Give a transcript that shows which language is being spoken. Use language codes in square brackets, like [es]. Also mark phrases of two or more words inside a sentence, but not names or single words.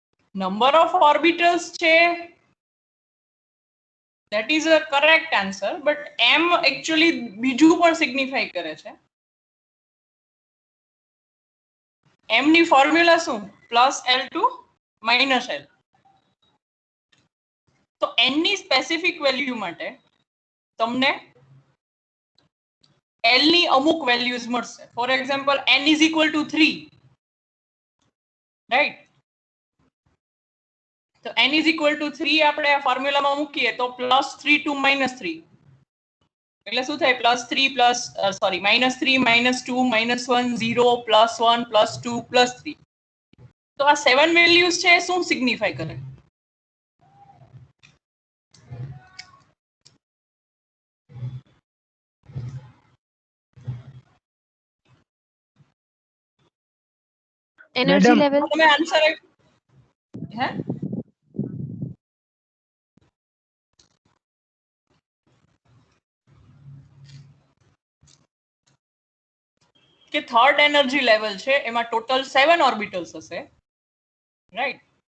[en] number of orbitals છે, that is a correct answer, but m actually [gu] બીજું પણ સિગ્નિફાઈ કરે છે. m ની ફોર્મ્યુલા શું? +L2 -L. તો n ની સ્પેસિફિક વેલ્યુ માટે તમને L ની અમુક વેલ્યુઝ મળશે. [en] for example n = 3, right? [gu] તો n = 3 આપણે આ ફોર્મ્યુલામાં મૂકીએ તો +3 to -3 એટલે શું થાય? +3 -3 -2 -1 0 +1 +2 +3. તો આ 7 વેલ્યુઝ છે શું સિગ્નિફાઈ કરે? [en] Energy level. [gu] તમે આન્સર હે કે [en] third energy level [gu] છે એમાં ટોટલ 7 ઓર્બિટલ્સ હશે, રાઈટ?